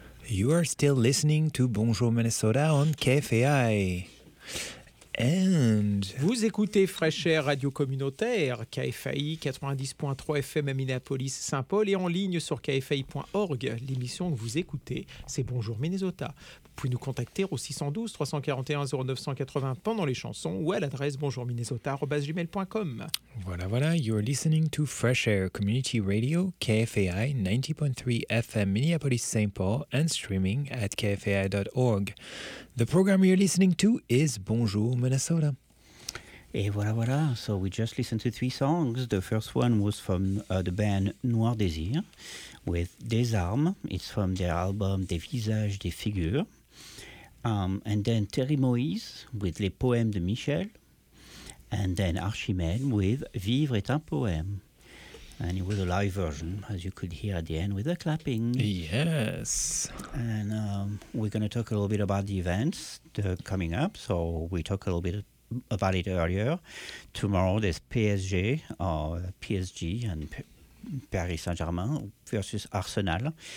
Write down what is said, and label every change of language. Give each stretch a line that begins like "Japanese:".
English: You are still listening to Bonjour Minnesota on KFAI. And...
French: Vous écoutez Fresh Air Radio Communautaire, KFAI 90.3 FM à Minneapolis, Saint-Paul, et en ligne sur kfai.org. L'émission que vous écoutez, c'est Bonjour Minnesota. Vous pouvez nous contacter au 612-341-0980 pendant les chansons ou à l'adresse bonjourminnesota@gmail.com. Voilà, voilà,
English: you're listening to Fresh Air Community Radio, KFAI 90.3 FM Minneapolis, Saint-Paul, and streaming at kfai.org. The program you're listening to is Bonjour Minnesota.
French: Et voilà, voilà,
English: so we just listened to three songs. The first one was from the band Noir Désir with Des Armes. It's from their album Des Visages, Des Figures. And then Terry Moïse with Les Poèmes de Michel. And then Archimède with Vivre est un poème. And it was a live version, as you could hear at the end, with the clapping. Yes. And we're going to talk a little bit about the events coming up. So we talked a little bit about it earlier. Tomorrow there's PSG and Paris Saint-Germain versus Arsenal.